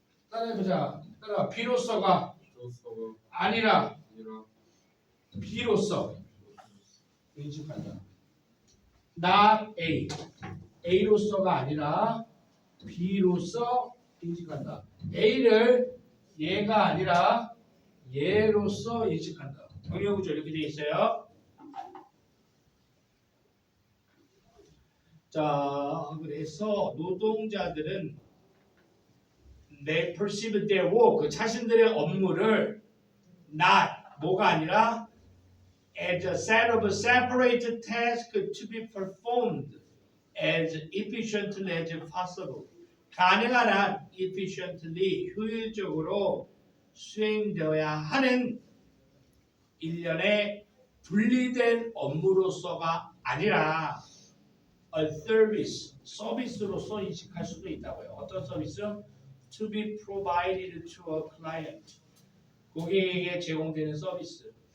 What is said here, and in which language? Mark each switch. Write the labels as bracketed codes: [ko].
[ko] 따라해보자. 따라봐. B로서가 아니라 B로서 인식한다. [en] Not A. [ko] A로서가 아니라 B로서 인식한다. A를 얘가 아니라 얘로서 인식한다. 정의구조 이렇게 되어 있어요. 자, 그래서 노동자들은 [en] they perceive their work, [ko] 자신들의 업무를 [en] not, [ko] 뭐가 아니라 [en] as a set of separate tasks to be performed as efficiently as possible. [ko] 가능한 한 efficiently, 효율적으로 수행되어야 하는 일련의 분리된 업무로서가 아니라 [en] a service, [ko] 서비스로서 인식할 수도 있다고요. 어떤 서비스? [en] To be provided to a client. [ko] 고객에게 제공되는 서비스.